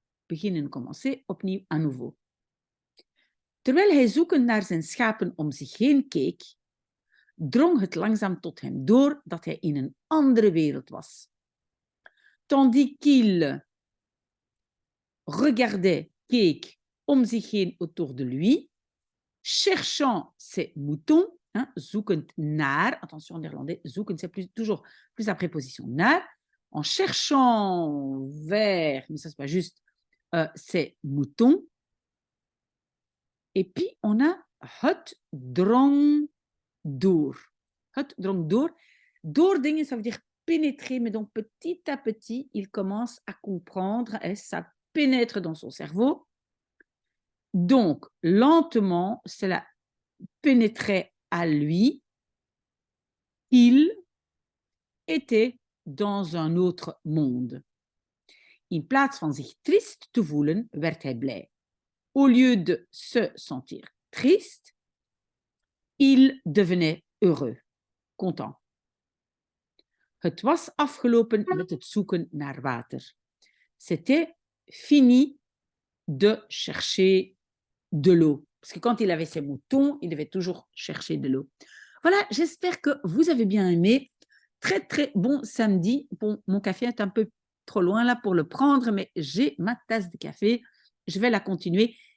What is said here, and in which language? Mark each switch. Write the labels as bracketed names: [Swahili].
[French] Beginnen, commencer, opnieuw, à nouveau. [Dutch] Terwijl hij zoekend naar zijn schapen om zich heen keek, drong het langzaam tot hem door dat hij in een andere wereld was. [French] Tandis qu'il regardait, [Dutch] keek om zich heen [French] autour de lui, cherchant ses moutons, hein, [Dutch] zoekend naar, [French] attention en néerlandais, zoekend c'est toujours plus la préposition naar, en cherchant vers, mais ça c'est pas juste, ses moutons. Et puis on a [Dutch] het drong door. Het drong door. [French] Doordringen, ça veut dire pénétrer, mais donc petit à petit, il commence à comprendre, et ça pénètre dans son cerveau. Donc, lentement, cela pénétrait à lui. Il était dans un autre monde. [Dutch] In plaats van zich triest te voelen, werd hij blij. [French] Au lieu de se sentir triste, il devenait heureux, content. [Dutch] Het was afgelopen met het zoeken naar water. [French] C'était fini de chercher de l'eau. Parce que quand il avait ses moutons, il devait toujours chercher de l'eau. Voilà, j'espère que vous avez bien aimé. Très, très bon samedi. Bon, mon café est un peu trop loin là pour le prendre, mais j'ai ma tasse de café. Je vais la continuer.